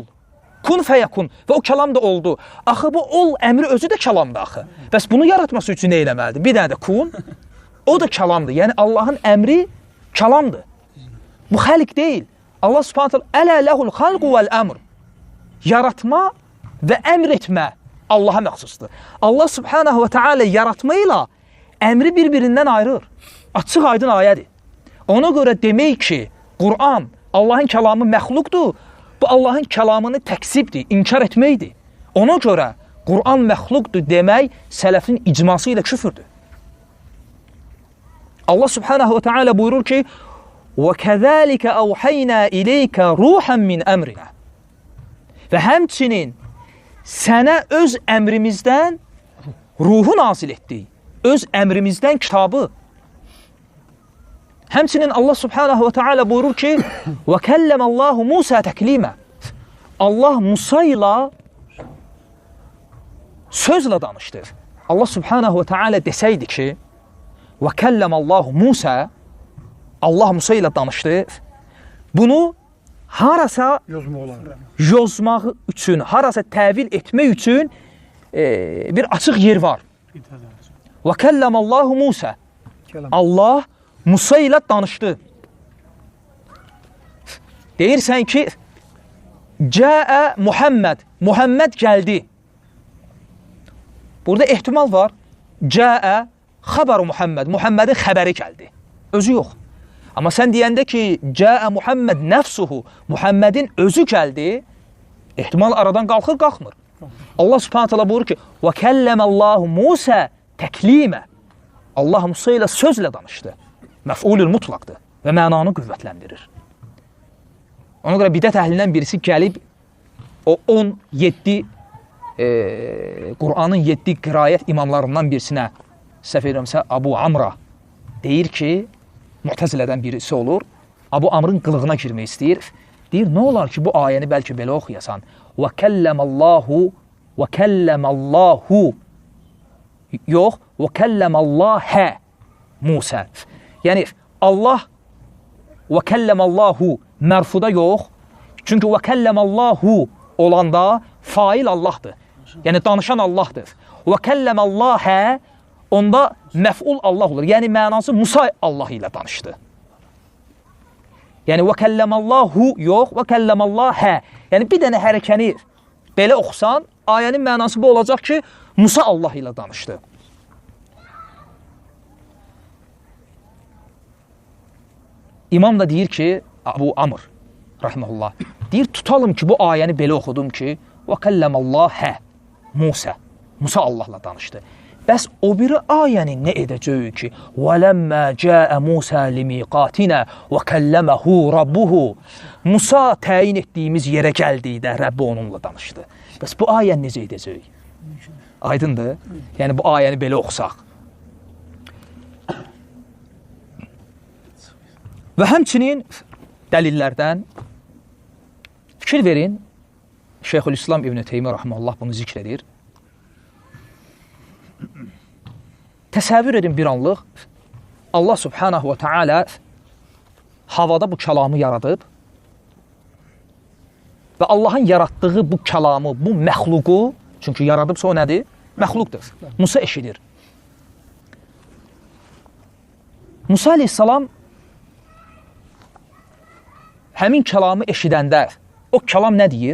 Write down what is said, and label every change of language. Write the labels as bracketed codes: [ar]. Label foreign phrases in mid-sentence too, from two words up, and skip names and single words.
[ar] كن فيكون [az] və o kəlam da oldu. Axı bu ol əmri özü də kəlamdır axı. Bəs bunu yaratması üçün nə eləməlidir? Bir dənə də kun, o da kəlamdır. Yəni Allahın əmri kəlamdır. Bu xəlq deyil. [ar] الله سبحانه تعالى ألا له الخلق والأمر. [az] Yaratma və əmr etmə Allaha məxsusdur. Allah [ar] سبحانه وتعالى [az] yaratma ilə əmri bir-birindən ayırır. Açıq aydın ayədir. Ona görə demək ki, Qur'an Allahın kəlamı məxluqdur, bu Allahın kəlamını təksibdir, inkar etməkdir. Ona görə Qur'an məxluqdur demək sələfin icması ilə küfürdür. Allah [ar] سبحانه وتعالى [az] buyurur ki, [ar] وَكَذَٰلِكَ أَوْحَيْنَا إِلَيْكَ رُوحًا مِنْ أَمْرِنَا [az] Və həmçinin sənə öz əmrimizdən ruhu nazil etdik. Öz əmrimizdən kitabı. Həmçinin Allah [ar] سبحانه وتعالى [az] buyurur ki, [ar] وَكَلَّمَ اللّٰهُ مُوسَى تَكْلِيمًا [az] Allah Musa ilə sözlə danışdı. Allah [ar] سبحانه وتعالى [az] desəydi ki, [ar] وَكَلَّمَ اللّٰهُ مُوسَى [az] Allah Musa ilə danışdı. Bunu harasa yozmaq üçün, harasa təvil etmək üçün bir açıq yer var. [ar] وَكَلَّمَ اللّٰهُ مُوسَى [az] Allah Musa ilə danışdı. Deyirsən ki, [ar] جاء محمد, [az] Muhammed gəldi. Burada ehtimal var. [ar] جاء خبر محمد, [az] Muhammedin xəbəri gəldi. Özü yox. Amma sən deyəndə ki, [ar] جاء محمد نفسه, [az] Muhammedin özü gəldi, ehtimal aradan qalxır, qalxmır. Allah [ar] سبحانه تعالى [az] buyurur ki, [ar] وَكَلَّمَ اللّٰهُ مُوسَى تَكْلِيمًا [az] Allah Musa ilə sözlə danışdı. Məf'ulül mutlaqdır və mənanı qüvvətləndirir. Ona görə bidət əhlindən birisi gəlib, o 17, Qur'anın 7 qirayət imamlarından birisinə, səhv edirəmsə, Abu Amra deyir ki, Mu'təzilədən birisi olur, Abu Amrın qılığına girmək istəyir. Deyir, nə olar ki, bu ayəni bəlkə belə oxuyasan. [ar] وَكَلَّمَ اللّٰهُ yox, وَكَلَّمَ اللّٰهَ Musa. [az] Yəni, Allah [ar] وَكَلَّمَ اللّٰهُ [az] mərfuda yox. Çünki [ar] وَكَلَّمَ اللّٰهُ [az] olanda fail Allahdır. Yəni, danışan Allahdır. [ar] وَكَلَّمَ اللّٰهَ [az] onda məf'ul Allah olur. Yəni, mənası Musa Allah ilə danışdı. Yəni, [ar] وَكَلَّمَ اللّٰهُ yox, وَكَلَّمَ اللّٰهَ. [az] Yəni, bir dənə hərəkəni belə oxusan, ayənin mənası bu olacaq ki, Musa Allah ilə danışdı. İmam da deyir ki, Abu Amr, rahiməhullah, deyir, tutalım ki, bu ayəni belə oxudum ki, [ar] وَكَلَّمَ اللّٰهَ [az] Musa, Musa Allahla danışdı. Bəs o biri ayəni nə edəcəyik ki, [ar] وَلَمَّا جَاءَ مُوسَى لِمِيقَاتِنَا وَكَلَّمَهُ رَبُّهُ [az] Musa təyin etdiyimiz yerə gəldikdə Rəbbi onunla danışdı. Bəs bu ayəni necə edəcəyik? Aydındır? Yəni, bu ayəni belə oxusaq. Və həmçinin dəlillərdən fikir verin, Şeyxülislam İbn Teymiyyə rahimehullah bunu zikr edir. Təsəvvür edin bir anlıq, Allah [ar] سبحانه وتعالى [az] havada bu kəlamı yaradıb və Allahın yaratdığı bu kəlamı, bu məxluqu, çünki yaradıbsa o nədir? Məxluqdur. Musa eşidir. Musa aleyhissalam həmin kəlamı eşidəndə o kəlam nə deyir?